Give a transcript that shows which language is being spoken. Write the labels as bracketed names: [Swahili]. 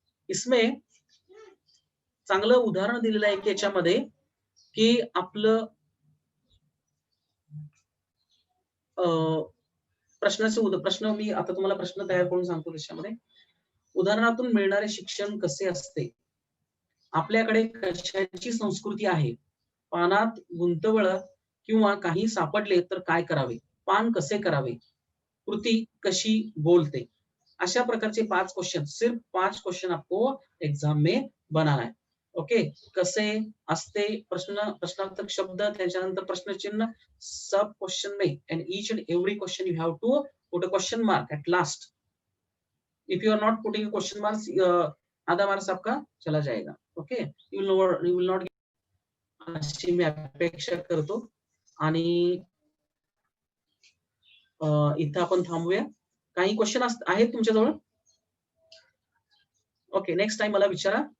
[Marathi] इसमें चांगलं उदाहरण दिलेलं आहे की याच्यामध्ये की आपलं प्रश्न मी आता तुम्हाला प्रश्न तयार करून सांगतो. त्याच्यामध्ये उदाहरणातून मिळणारे शिक्षण कसे असते. आपल्याकडे कशाची संस्कृती आहे. पानात गुंतवलं किंवा काही सापडले तर काय करावे. पान कसे करावे. कृती कशी बोलते. [Hindi] अशा प्रकारचे 5 क्वेश्चन, सिर्फ 5 क्वेश्चन आपको एग्जाम में बनाना है. [English] okay, [Marathi] कसे असते, प्रश्नार्थक शब्द, त्याच्यानंतर प्रश्न चिन्ह, [Hindi] सब क्वेश्चन में, [English] And each and every question you have to put a question mark at last. If you are not putting question marks, [Hindi] आधा मार्क्स आपका चला जाएगा. [Marathi] ओके, [English] you will not, [Marathi] अशी मी अपेक्षा करतो. आणि इथं आपण थांबूया. काही क्वेश्चन आहेत तुमच्याजवळ? ओके, नेक्स्ट टाइम मला विचारा.